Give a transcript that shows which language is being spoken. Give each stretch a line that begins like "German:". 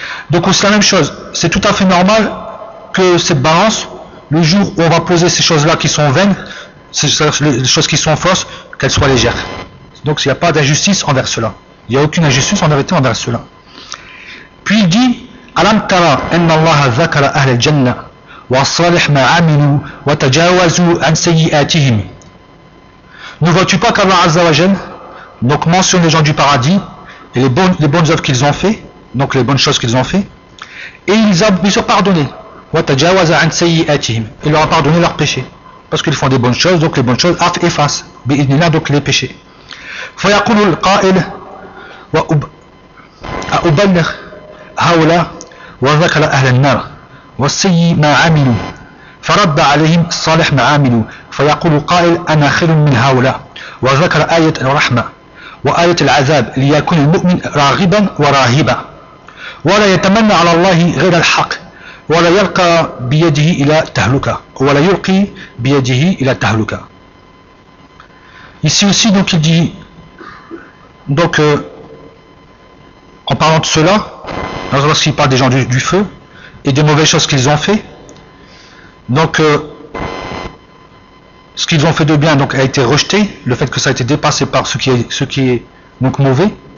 French: Donc c'est la même chose, c'est tout à fait normal que cette balance, le jour où on va poser ces choses-là qui sont vaines, ces choses qui sont fausses, qu'elles soient légères. Donc il n'y a pas d'injustice envers cela. Il n'y a aucune injustice en vérité envers cela. Puis il dit
Arabic: ألم ترى أن الله ذكر أهل الجنة وصالح ما عملوا وتجاوزوا عن سيئاتهم.
French: Ne vois-tu pas qu'Allah Azza wa Jal donc mentionne les gens du paradis et les bonnes œuvres qu'ils ont fait, donc les bonnes choses qu'ils ont fait, et ils ont pardonné
Arabic: وتجاوز عن سيئاتهم,
French: il leur a pardonné leurs péchés parce qu'ils font des bonnes choses, donc les bonnes choses effacent
Arabic: بإذن الله
French: donc les péchés.
Arabic: فيقول القائل وأبلغ هؤلاء وذكر أهل النار والسيء ما عملوا فرد عليهم الصالح ما عملوا فيقول قائل أنا خير من هؤلاء، وذكر آية الرحمة وآية العذاب ليكون المؤمن راغبا وراهبا، ولا يتمنى على الله غير الحق، ولا يلقى بيده إلى تهلكة، ولا يلقي بيده إلى تهلكة.
French: Ici aussi, donc il dit, donc en parlant de cela, lorsqu'il parle des gens du feu et des mauvaises choses qu'ils ont fait, donc ce qu'ils ont fait de bien donc a été rejeté, le fait que ça a été dépassé par ce qui est donc mauvais.